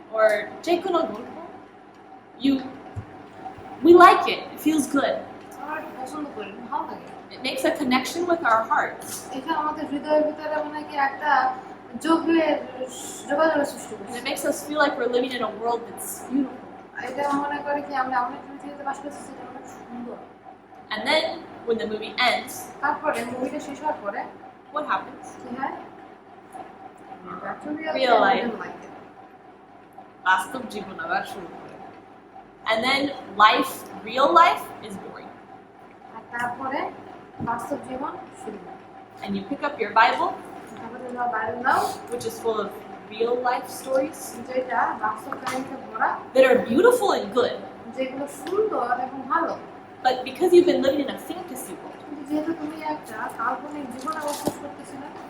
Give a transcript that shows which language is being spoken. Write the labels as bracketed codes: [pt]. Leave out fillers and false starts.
[en] or [bn] যেকোনো গল্প, [en] we like it. It feels good. [bn] আমরা পছন্দ করি, ভালো লাগে। [en] It makes a connection with our hearts. [bn] এটা আমাদের হৃদয়ের ভিতরে মানে কি একটা যোগাযোগের সৃষ্টি [en] And [bn] করছে। [en] it makes us feel like we're living in a world that's beautiful. [bn] এটা মনে করে কি আমরা অনেক পৃথিবীতে বাস করছি যেটা অনেক সুন্দর। [en] And then when the movie ends, [bn] তারপরে মুভিটা শেষ হওয়ার পরে [en] what happens? [bn] কি হয়? [en] Real life. [bn] বাস্তব জীবন আবার শুরু করে। [en] And then real life is boring. [bn] আর তারপরে বাস্তব জীবন শুরু হয়। [en] And you pick up your Bible, [bn] তারপরে তোমরা Bible now, [en] which is full of real life stories [bn] যেটা বাস্তব কাহিনীতে ভরা, [en] that are beautiful and good. [bn] যেগুলো সুন্দর এবং ভালো। [en] But because you've been living in a fantasy world, [bn] কিন্তু যেহেতু তুমি একটা কাল্পনিক জীবনে বসবাস করতেছিলে,